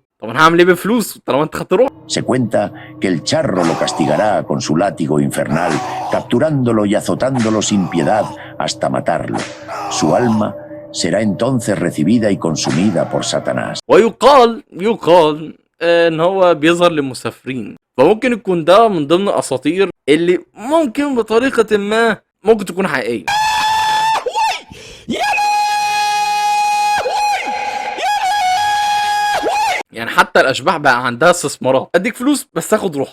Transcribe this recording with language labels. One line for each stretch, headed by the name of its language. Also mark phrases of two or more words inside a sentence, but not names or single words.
Arabic: طب انا هعمل ايه بفلوس طالما انت خدت روح؟
Spanish: Se cuenta que el charro lo castigará con su látigo infernal, capturándolo y azotándolo sin piedad hasta matarlo. Su alma será entonces recibida y consumida por Satanás.
Arabic: ويقال ان هو بيظهر للمسافرين، فممكن يكون ده من ضمن الاساطير اللي ممكن بطريقه ما ممكن تكون حقيقيه. يعني حتى الاشباح بقى عندها استثمارات، اديك فلوس بس تاخد روح.